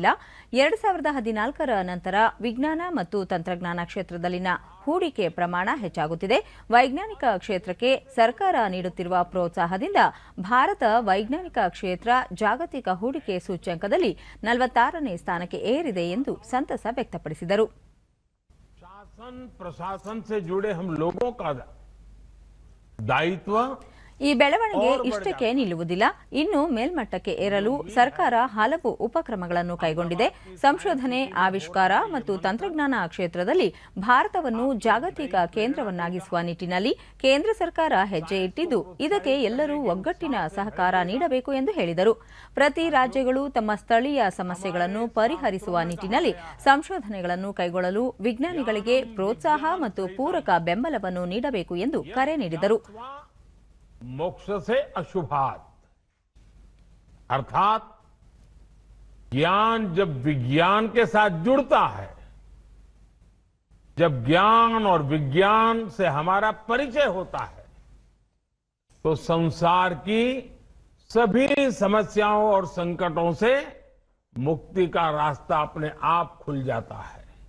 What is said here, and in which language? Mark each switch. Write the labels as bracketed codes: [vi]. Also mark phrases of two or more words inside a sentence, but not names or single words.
[kn] 2014ರ ನಂತರ ವಿಜ್ಞಾನ ಮತ್ತು ತಂತ್ರಜ್ಞಾನ ಕ್ಷೇತ್ರದಲ್ಲಿನ ಹೂಡಿಕೆ ಪ್ರಮಾಣ ಹೆಚ್ಚಾಗುತ್ತಿದೆ. ವೈಜ್ಞಾನಿಕ ಕ್ಷೇತ್ರಕ್ಕೆ ಸರ್ಕಾರ ನೀಡುತ್ತಿರುವ ಪ್ರೋತ್ಸಾಹದಿಂದ ಭಾರತ ವೈಜ್ಞಾನಿಕ ಕ್ಷೇತ್ರ ಜಾಗತಿಕ ಹೂಡಿಕೆ ಸೂಚ್ಯಂಕದಲ್ಲಿ 46ನೇ ಸ್ಥಾನಕ್ಕೆ ಏರಿದೆ ಎಂದು ಸಂತಸ ವ್ಯಕ್ತಪಡಿಸಿದರು. [hi] प्रशासन से जुड़े हम लोगों का दायित्व [kn] ಈ ಬೆಳವಣಿಗೆ ಇಷ್ಟಕ್ಕೆ ನಿಲ್ಲುವುದಿಲ್ಲ. ಇನ್ನು ಮೇಲ್ಮಟ್ಟಕ್ಕೆ ಏರಲು ಸರ್ಕಾರ ಹಲವು ಉಪಕ್ರಮಗಳನ್ನು ಕೈಗೊಂಡಿದೆ. ಸಂಶೋಧನೆ, ಆವಿಷ್ಕಾರ ಮತ್ತು ತಂತ್ರಜ್ಞಾನ ಕ್ಷೇತ್ರದಲ್ಲಿ ಭಾರತವನ್ನು ಜಾಗತಿಕ ಕೇಂದ್ರವನ್ನಾಗಿಸುವ ನಿಟ್ಟಿನಲ್ಲಿ ಕೇಂದ್ರ ಸರ್ಕಾರ ಹೆಜ್ಜೆ ಇಟ್ಟಿದ್ದು, ಇದಕ್ಕೆ ಎಲ್ಲರೂ ಒಗ್ಗಟ್ಟಿನ ಸಹಕಾರ ನೀಡಬೇಕು ಎಂದು ಹೇಳಿದರು. ಪ್ರತಿ ರಾಜ್ಯಗಳು ತಮ್ಮ ಸ್ಥಳೀಯ ಸಮಸ್ಯೆಗಳನ್ನು ಪರಿಹರಿಸುವ ನಿಟ್ಟಿನಲ್ಲಿ ಸಂಶೋಧನೆಗಳನ್ನು ಕೈಗೊಳ್ಳಲು ವಿಜ್ಞಾನಿಗಳಿಗೆ ಪ್ರೋತ್ಸಾಹ ಮತ್ತು ಪೂರಕ ಬೆಂಬಲವನ್ನು ನೀಡಬೇಕು ಎಂದು ಕರೆ ನೀಡಿದರು. [hi] मोक्ष से अशुभात, अर्थात ज्ञान जब विज्ञान के साथ जुड़ता है, जब ज्ञान और विज्ञान से हमारा परिचय होता है, तो संसार की सभी समस्याओं और संकटों से मुक्ति का रास्ता अपने आप खुल जाता है.